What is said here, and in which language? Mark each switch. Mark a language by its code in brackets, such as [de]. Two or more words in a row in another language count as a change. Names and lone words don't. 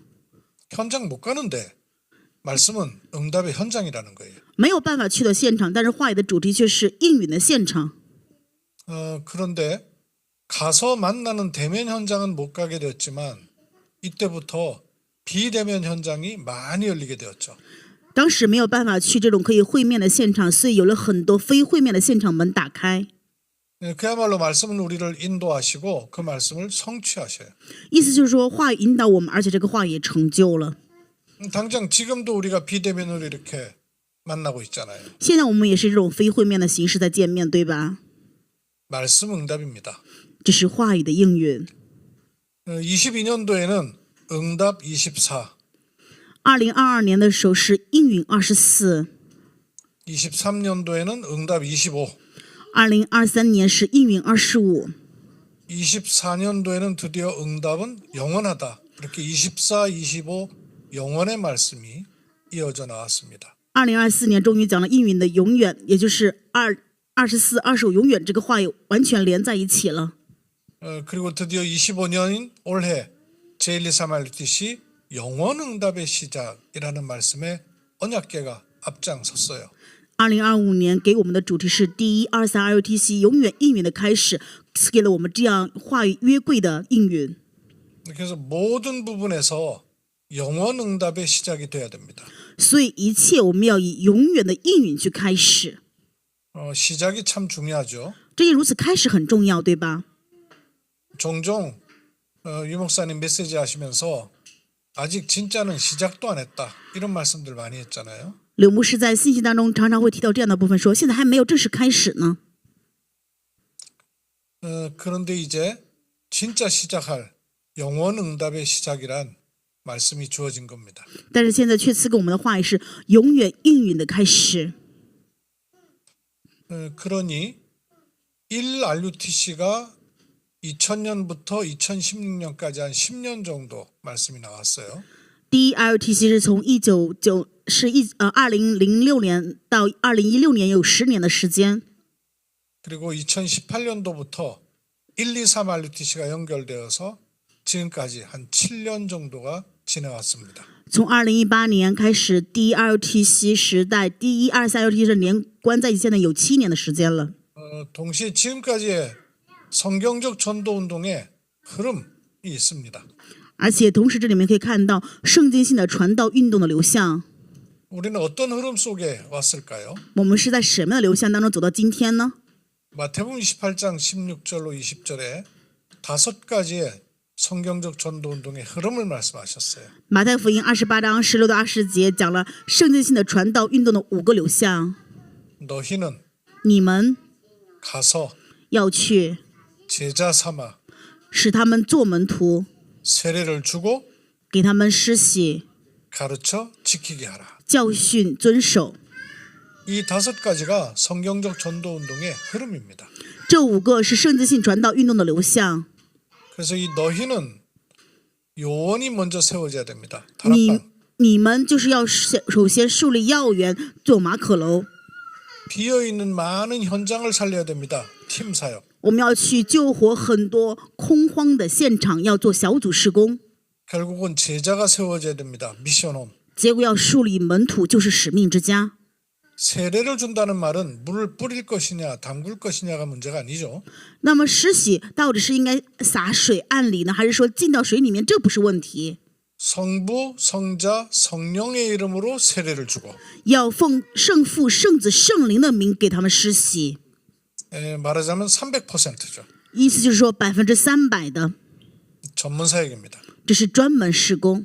[ko] 현장 못 가는데 말씀은 응답의 현장이라는 거예요. [zh] 没有办法去到现场，但是话语的主题却是应允的现场。 [ko] 그런데 가서 만나는 대면 현장은 못 가게 되었지만 이때부터 비대면 현장이 많이 열리게 되었죠. [zh] 当时没有办法去这种可以会面的现场，所以有了很多非会面的现场门打开。 [ko] 그야말로 말씀은 우리를 인도하시고 그 말씀을 성취하셔요. [zh] 意思就是说，话语引导我们，而且这个话语也成就了。 [ko] 당장 지금도 우리가 비대면으로 이렇게 만나고 있잖아요. [zh] 现在我们也是这种非会面的形式在见面，对吧？ [ko] 말씀 응답입니다. [zh] 这是话语的应允。 [ko] 22년도에는 응답 24, [zh] 2022 年的时候是应允24， [ko] 23년도에는 응답 25, [zh] 2023 年是应允25， [ko] 24년도에는 드디어 응답은 영원하다. 이렇게 24, 25 영원의 말씀이 이어져 나왔습니다. [zh] 2024 年终于讲了应允的永远，也就是24、25永远这个话语完全连在一起了。 [ko] 그리고 드디어 25년인 올해 제123RTC 영원 응답의 시작이라는 말씀에 언약궤가 앞장섰어요. [zh] 2025 年给我们的主题是123 ROTC 永远应允的开始，赐给了我们这样话语约柜的应允。 [ko] 그래서 모든 부분에서 영원 응답의 시작이 돼야 됩니다. [zh] 所以一切我们要以永远的应允去开始， [ko] 시작이 참 중요하죠. [zh] 这也如此开始很重要，对吧？ [ko] 종종 유 목사님 메시지 하시면서 아직 진짜는 시작도 안 했다 이런 말씀들 많이 했잖아요. [zh] 柳牧师在信息当中常常会提到这样的部分，说现在还没有正式开始呢。 [ko] 그런데 이제 진짜 시작할 영원 응답의 시작이란 말씀이 주어진 겁니다. [zh] 但是现在却赐给我们的话语是永远应允的开始。 [ko] 그러니 1RUTC가 2000년부터 2016년까지 한 10년 정도 말씀이 나왔어요. [zh] 第一 ROTC 是从2006年到2016年，有10年的时间。 [ko] 그리고 2018년도부터 123RUTC가 연결되어서 지금까지 한 7년 정도가 지나왔습니다. [zh] 从2018年开始，第一 ROTC 时代，第一23 ROTC 是连关在一起，现在有7年的时间了。 [ko] 동시에 지금까지의 성경적 전도 운동의 흐름이 있습니다. [zh] 而且同时，这里面可以看到圣经性的传道运动的流向。 [ko] 우리는 어떤 흐름 속에 왔을까요? [zh] 我们是在什么样的流向当中走到今天呢？ [ko] 마태복음 28장 16절로 20절에 5가지의 성경적 전도 운동의 흐름을 말씀하셨어요. [zh] 马太福音28章16到20节讲了圣经性的传道运动的5个流向。 [ko] 너희는 [zh] 你们 [ko] 가서 [zh] 要去， [ko] 제자 삼아 [zh] 使他们做门徒， [ko] 세례를 주고 [zh] 给他们施洗， [ko] 가르쳐 지키게 하라. [zh] 教训遵守。 [ko] 이 5가지가 성경적 전도 운동의 흐름입니다. [zh] 这5个是圣经性传道运动的流向。 [ko] 그래서 이 너희는 요원이 먼저 세워져야 됩니다. [zh] 你 [ko] 다락방. [zh] 你们就是要首先树立要员，做马可楼。 [ko] 비어있는 많은 현장을 살려야 됩니다. 팀 사역. [zh] 我们要去救活很多空荒的现场，要做小组施工。 [ko] 결국은 제자가 세워져야 됩니다. 미션홈. [zh] 结果要树立门徒，就是使命之家。 [ko] 세례를 준다는 말은 물을 뿌릴 것이냐 담글 것이냐가 문제가 아니죠. [zh] 那么施洗到底是应该洒水按理呢，还是说浸到水里面？这不是问题。 [ko] 성부, 성자, 성령의 이름으로 세례를 주고 [zh] 要奉圣父、圣子、圣灵的名给他们施洗。 [ko] 말하자면 300%죠. [zh] 意思就是说300%的， [ko] 전문 사역입니다. [zh] 这是专门施工，